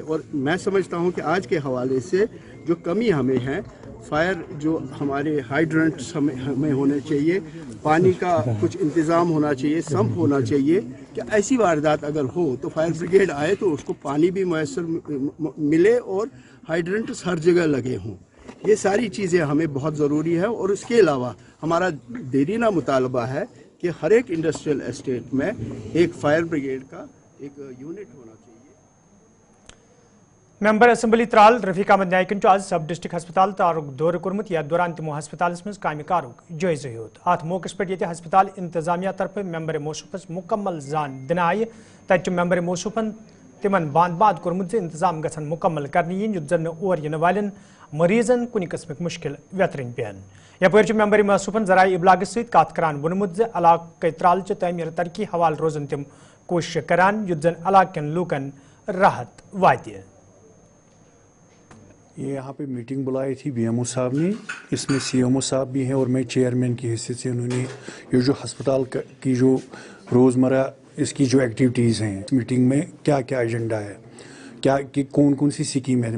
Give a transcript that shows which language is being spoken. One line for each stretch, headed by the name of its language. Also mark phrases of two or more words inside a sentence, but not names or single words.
Urdu: اور میں سمجھتا ہوں کہ آج کے حوالے سے جو کمی ہمیں ہے، فائر جو ہمارے ہائیڈرنٹس ہمیں ہونے چاہیے، پانی کا کچھ انتظام ہونا چاہیے، سمپ ہونا چاہیے کہ ایسی واردات اگر ہو تو
English: fire brigade
Urdu: آئے تو اس کو پانی بھی میسر ملے اور ہائیڈرنٹس ہر جگہ لگے ہوں. یہ ساری چیزیں ہمیں بہت ضروری ہے. اور اس کے علاوہ ہمارا دیرینہ مطالبہ ہے کہ ہر ایک
English: industrial estate
Urdu: میں ایک
English: fire brigade
Urdu: کا ایک یونٹ ہونا چاہیے.
Kashmiri: ممبر اسمبلی ترال رفیق احمد نائکن آج
English: sub district
Kashmiri: ہسپتال تارک دور کورمت یتھ دوران تمو ہسپتالس مز کامہ کارک جائزہ ہیوت. ات موقع پہ یہ ہسپتال انتظامیہ طرف ممبر موصوفس مکمل زان دن آئی. تتہ ممبر موصوفن تمن باند باد کورمت انتظام گھن مکمل کرنے ین یتھ زن اور ین والن مریضن کن قسمک مشکل ویترن پین. یپر ممبر موصوفن ذرائع ابلاغ ست کت کران وونمت علاقہ ترال چہ تعمیر ترقی حوالہ روزن تم کوشش کران یتھ زن علاقہ کن لوکن راحت واتہ.
Urdu: یہ یہاں پہ میٹنگ بلائی تھی بی ایم او صاحب نے، اس میں سی ایم او صاحب بھی ہیں اور میں چیئرمین کی حیثیت سے. انہوں نے یہ جو ہسپتال کی جو روزمرہ اس کی جو ایکٹیویٹیز ہیں، میٹنگ میں کیا کیا ایجنڈا ہے، کیا کہ کون سی اسکیم ہے.